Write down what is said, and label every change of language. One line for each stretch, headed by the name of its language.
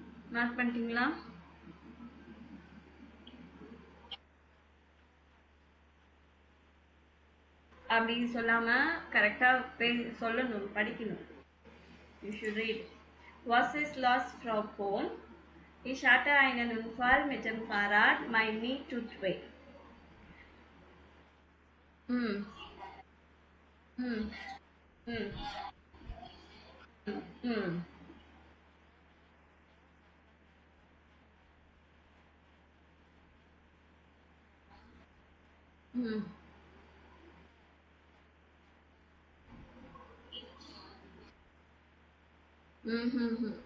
Tamil: Mark பண்ணிட்டீங்களா? அப்படி சொல்லாம கரெக்டா சொல்லணும், படிக்கணும்.
English: You should read.
German: Was ist los, Frau Pohn? Ich hatte einen Unfall mit dem Fahrrad, mein Knie tut weh. ம் ம் ம் ம் ம் ம் ம்